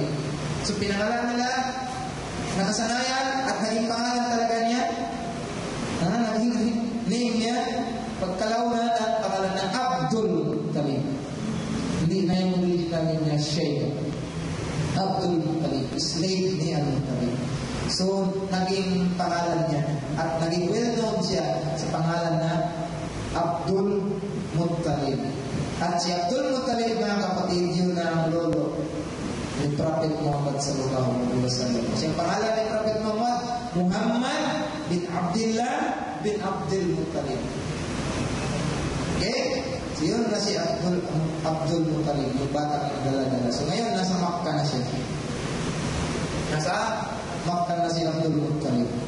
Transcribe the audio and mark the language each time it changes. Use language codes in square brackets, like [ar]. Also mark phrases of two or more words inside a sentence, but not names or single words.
[tl] So pinangalan nila, nakasanayan at naging pangalan talaga niya, naging name niya, pagkalaunan at pangalan na Abdul Muttalib. Hindi na yung [en] original name [tl] niya, Sheba. Abdul Muttalib, slave ni Al-Muttalib. So, naging pangalan niya at naging well-known siya sa pangalan na Abdul Muttalib. At si Abdul Muttalib, mga kapatid, yun na ang lolo ni Prophet Muhammad [ar] صلى الله عليه وسلم. [tl] Kasi ang pangalan ni Prophet Muhammad bin Abdullah bin Abdul Muttalib. Okay? So yun na si Abdul Muttalib, yung batang nagdala-dala. So ngayon, nasa Makkah na siya. Nasa Makkah na si Abdul Muttalib.